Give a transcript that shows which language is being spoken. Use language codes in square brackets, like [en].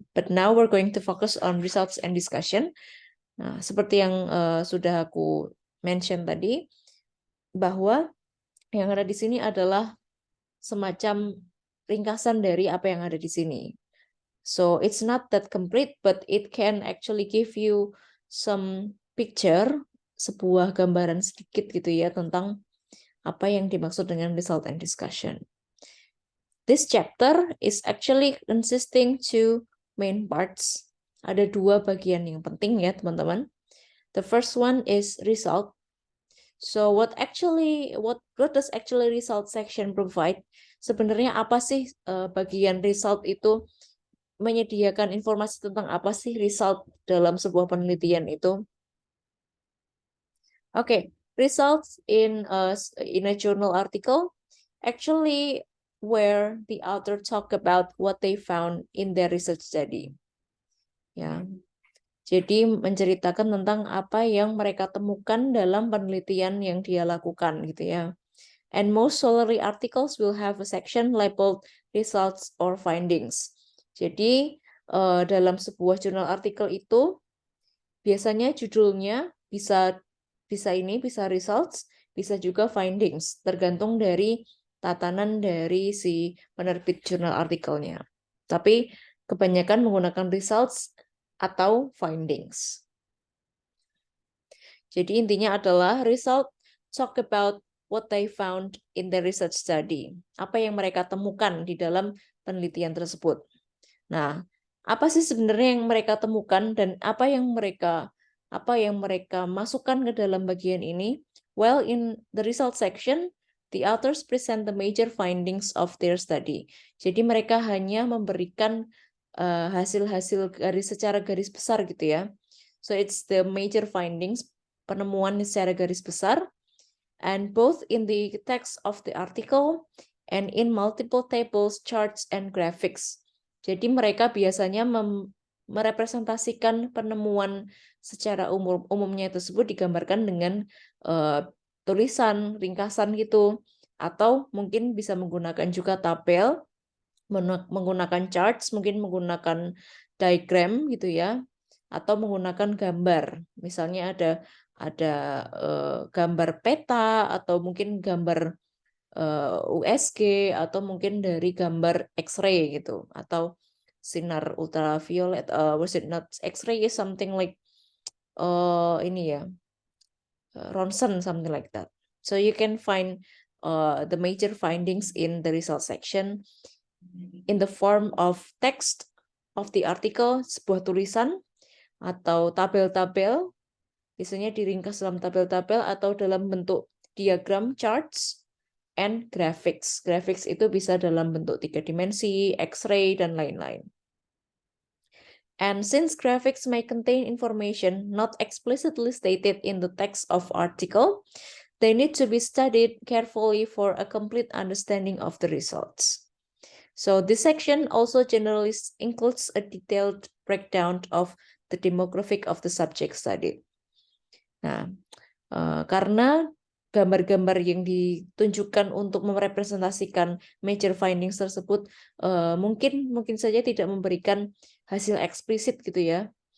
[en] But now we're going to focus on results and discussion. [id] Nah, seperti yang sudah aku mention tadi, bahwa yang ada di sini adalah semacam ringkasan dari apa yang ada di sini. [en] So it's not that complete, but it can actually give you some picture, [id] sebuah gambaran sedikit gitu ya tentang apa yang dimaksud dengan [en] result and discussion. This chapter is actually consisting two main parts. [id] Ada dua bagian yang penting ya teman-teman. [en] The first one is result. So what does actually result section provide? [id] Sebenarnya apa sih bagian result itu menyediakan informasi tentang apa sih result dalam sebuah penelitian itu? [en] Okay, results in a journal article actually where the author talk about what they found in their research study. [id] Ya. Jadi menceritakan tentang apa yang mereka temukan dalam penelitian yang dia lakukan gitu ya. [en] And most scholarly articles will have a section labeled results or findings. [id] Jadi dalam sebuah jurnal artikel itu biasanya judulnya bisa results, bisa juga findings, tergantung dari tatanan dari si penerbit jurnal artikelnya. Tapi kebanyakan menggunakan results atau findings. Jadi intinya adalah [en] result talk about what they found in the research study. [id] Apa yang mereka temukan di dalam penelitian tersebut. Nah, apa sih sebenarnya yang mereka temukan dan apa yang mereka masukkan ke dalam bagian ini? [en] Well, in the result section, the authors present the major findings of their study. [id] Jadi mereka hanya memberikan hasil-hasil secara garis besar gitu ya. [en] So it's the major findings, [id] penemuan secara garis besar, [en] and both in the text of the article and in multiple tables, charts, and graphics. [id] Jadi mereka biasanya merepresentasikan penemuan secara umumnya tersebut digambarkan dengan tulisan, ringkasan gitu, atau mungkin bisa menggunakan juga tabel, menggunakan charts, mungkin menggunakan diagram gitu ya, atau menggunakan gambar. Misalnya ada gambar peta atau mungkin gambar USG atau mungkin dari gambar X-ray gitu atau sinar ultraviolet. [en] Was it not X-ray is something like [id] ini ya, [en] Ronsen, something like that. So you can find the major findings in the result section in the form of text of the article, [id] sebuah tulisan atau tabel-tabel, biasanya diringkas dalam tabel-tabel atau dalam bentuk diagram, [en] charts, and graphics. [id] Graphics itu bisa dalam bentuk 3 dimensi, X-ray, dan lain-lain. [en] And since graphics may contain information not explicitly stated in the text of article, they need to be studied carefully for a complete understanding of the results. So this section also generally includes a detailed breakdown of the demographic of the subject studied. [id] Nah, karena gambar-gambar yang ditunjukkan untuk merepresentasikan major findings tersebut mungkin saja tidak memberikan hasil eksplisit gitu ya.